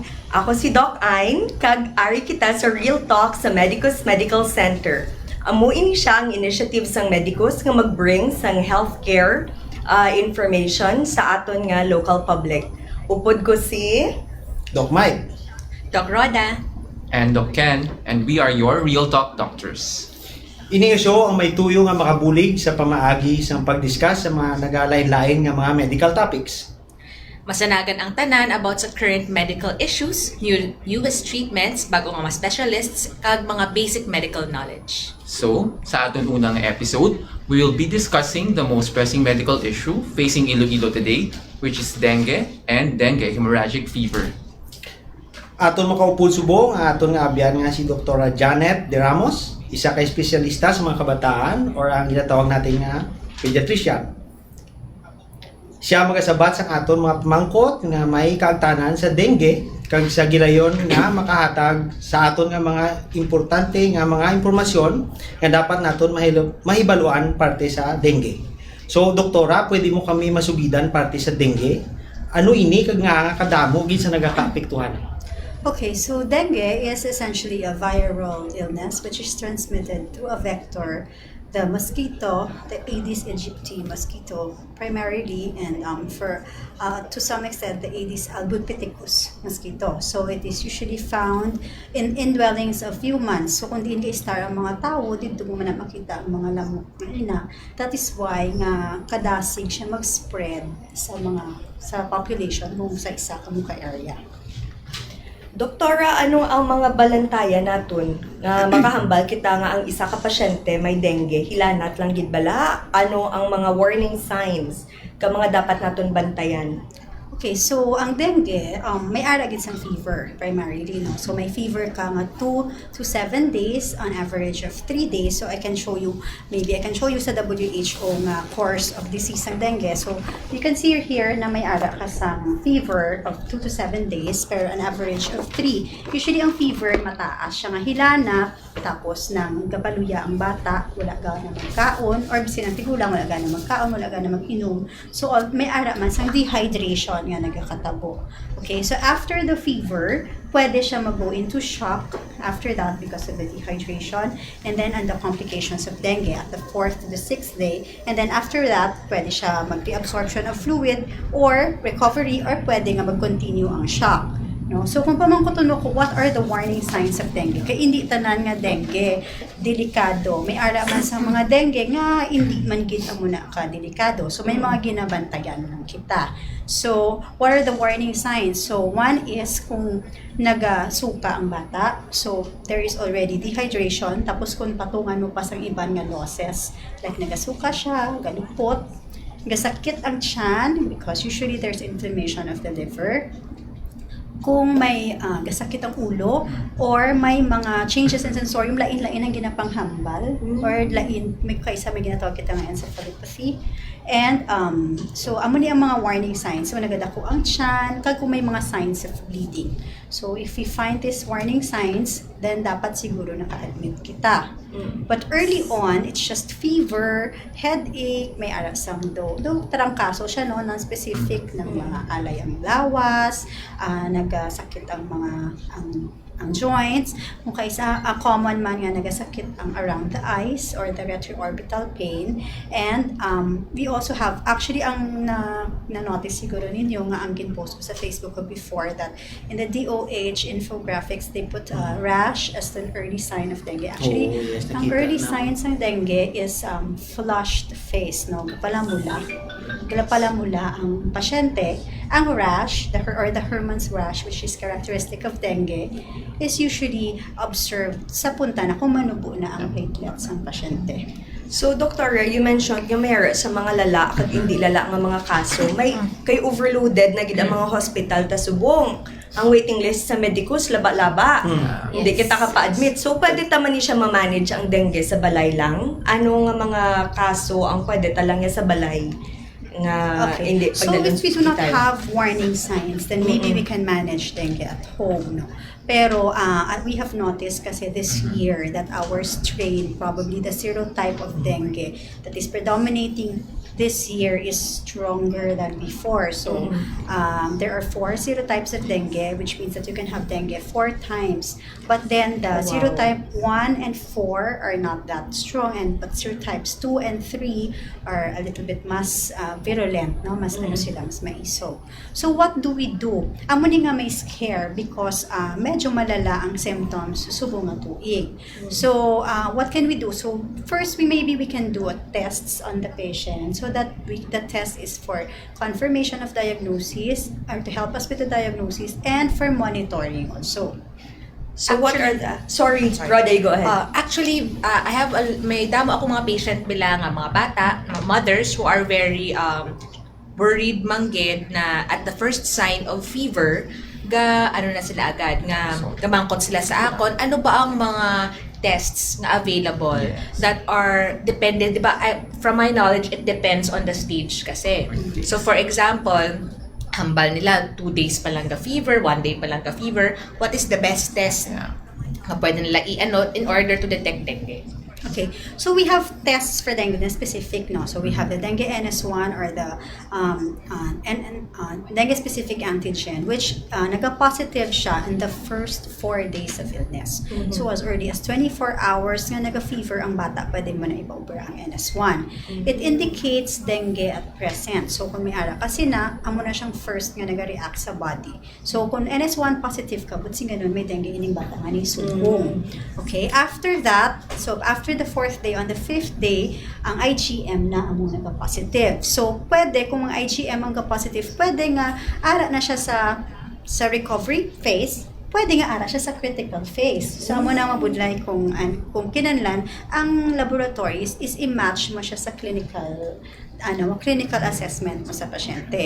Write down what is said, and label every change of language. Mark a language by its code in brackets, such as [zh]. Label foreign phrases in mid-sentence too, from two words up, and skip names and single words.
[hil] Ako si Doc Ayn, kag-ari kita sa RealTalk sa Medicus Medical Center. Amo ini siya ang initiative sang Medicus nga mag-bring sang healthcare information sa aton nga local public. Upod ko si Doc Mike. Doc Roda. [en] And Doc Ken, and we are your RealTalk doctors. [hil] Ini show ang may tuyo nga makabulig sa pamaagi sa pag-discuss sa mga nagalain-lain nga mga medical topics. Masanagan ang tanan [en] about sa current medical issues, newest treatments, [hil] bago nga mga specialists, kag mga [en] basic medical knowledge. So, [hil] sa aton unang episode, [en] we will be discussing the most pressing medical issue facing Iloilo today, which is dengue and dengue hemorrhagic fever. [hil] Aton makaupod subong aton nga abyan nga si Dr. Janette Ramos, isa ka espesyalista sa mga kabataan or ang ginatawag natin nga pediatrician. Siya magasabat sa aton mga pamangkot nga may kaangtanan sa dengue kag sa gilayon nga makahatag sa aton nga mga importante nga mga impormasyon nga dapat naton mahibaluan parte sa dengue. So doktora, pwede mo kami masubidan parte sa dengue? Ano ini kag nga kadamo gid sa nagakaapektuhan? [en] Okay, so dengue is essentially a viral illness which is transmitted through a vector, the mosquito, the Aedes aegypti mosquito primarily, and to some extent the Aedes albopicus mosquito. So it is usually found in indwellings of humans. [hil] So kung diin ka-star ang mga tao, dito mo man makita ang mga lamok na ina. [en] That is why [hil] nga kadasig siya mag-spread sa population kung sa isa ka area. Doktora, ano ang mga balantayan naton nga makahambal kita nga ang isa ka pasyente may dengue, hilanat lang gid bala? Ano ang mga [en] warning signs [hil] ka mga dapat naton bantayan? Okay, so ang dengue, may ara gid sang fever primarily, no? [en] So may fever [hil] ka nga [en] 2 to 7 days, on average of 3 days. So I can show you sa WHO nga course of disease ang dengue. So you can see here [hil] na may ara ka sang [en] fever of 2 to 7 days, pero an average of 3. [hil] Usually ang fever mataas siya nga hilana, tapos nang gabaluya ang bata, wala ga na magkaon, or bisin ang tigulang, wala ga na magkaon, wala ga na mag-inom. So may ara man sang dehydration nga nagkakatabo. [en] Okay, so after the fever, [hil] pwede siya [en] mag-go into shock after that because of the dehydration, and then the complications of dengue at the 4th to the 6th day, and then after that, [hil] pwede siya mag-reabsorption [en] of fluid or recovery, [hil] or pwede nga mag-continue ang shock. No? So kung pamangkutuno ko, [en] what are the warning signs of dengue? [hil] Kaya hindi tanan nga dengue delikado. May ara man sa mga dengue nga hindi man kita muna ka delikado. So may mga ginabantayan lang kita. [en] So what are the warning signs? So one is [hil] kung nagasuka ang bata. [en] So there is already dehydration. [hil] Tapos kung patungan mo pa sa iban nga losses, like nagasuka siya, galupot, gasakit ang tiyan [en] because usually there's inflammation of the liver. [hil] Kung may gasakit ang ulo, or may mga [en] changes in sensorium, [hil] lain-lain ang ginapanghambal, or lain, may ginatawag kita nga encephalopathy. And so amo ni ang mga [en] warning signs. [hil] So nagadako ang tiyan, kag kung may mga [en] signs of bleeding. So if we find these warning signs, then [hil] dapat siguro naka-admit kita. [en] But early on, it's just fever, headache, [hil] may arasang tarangkaso siya, no, non-specific ng mga alay ang lawas, nagasakit ang mga ang joints, kung kaisa common man nga nagasakit ang [en] around the eyes or the retroorbital pain. And we also have, actually [hil] ang na-notice siguro ninyo nga ang ginpost ko sa Facebook ko [en] before, that in the DOH infographics, they put rash as an early sign of dengue. Actually, ang early signs ng dengue is flushed face, no? [hil] Palamula ang pasyente. [en] Ang rash, the Hermann's rash, which is characteristic of dengue, is usually observed [hil] sa punta na kung manubo na ang platelets ng pasyente. So, Doctora, [en] you mentioned [hil] yung mayroon sa mga lala at hindi lala ng mga kaso, may kay overloaded na gid ang mga hospital ta subong. ang waiting list sa Medicus laba-laba. Hindi Yes. kita kapa-admit. So pwede ta man ni siya ma-manage ang dengue sa balay lang. Ano nga mga kaso ang pwede ta lang niya sa balay nga hindi So pagdalon [en] if we [hil] sa [en] do not [hil] ospital? [en] have warning signs, then maybe we can manage dengue at home, no? Pero we have noticed kasi this year that our strain, probably the serotype of dengue that is predominating this year is stronger than before. So there are 4 serotypes of dengue, which means that you can have dengue 4 times. But then the Oh, wow. serotype 1 and 4 are not that strong, but serotypes 2 and 3 are a little bit mas virulent, no? [hil] Mas ano sila, mas maiso. [en] So what do we do? [hil] Amo ni nga may scare because medyo malala ang symptoms subong nga tuig. [en] So what can we do? So first, we can do tests on the patient so that the test is for confirmation of diagnosis or to help us with the diagnosis and for monitoring also. So what are the... Sorry, Roday, go ahead. Actually, I have [hil] may damo ako mga patient bilang mga bata, mga mothers [en] who are very worried [hil] manggid na [en] at the first sign of fever [hil] ano na sila agad nga gamangkot sila sa akon. Ano ba ang mga tests na available [en] that are dependent, [hil] di ba? [en] From my knowledge, it depends on the stage kasi. So for example, [hil] hambal nila 2 days pa lang [en] the fever, [hil] 1 day pa lang [en] the fever. What is the best test na pwede nila in order to detect dengue? Okay, so we have tests for dengue na specific, no? So we have the dengue NS1 or the dengue specific antigen, which [hil] naga-positive siya [en] in the first 4 days of illness. So as early as 24 hours [hil] nga naga-fever ang bata, pwede mo na ipaubra ang NS1. [en] It indicates dengue at present. [hil] So kung may ara kasi amo na siyang first nga naga-react sa body. So kung NS1 positive ka, buti ganun may dengue ining bata nga ni subong. [en] Okay, after that, so after the 4th day, on the 5th day, [hil] ang IgM na amo nagka-positive. So, pwede, kung ang IgM ang positive, pwede nga ara na siya sa [en] recovery phase, [hil] pwede nga ara siya sa [en] critical phase. [hil] So, amo na mabudlay kung kinanlan, ang laboratories is i-match mo siya sa [en] clinical assessment [hil] mo sa pasyente.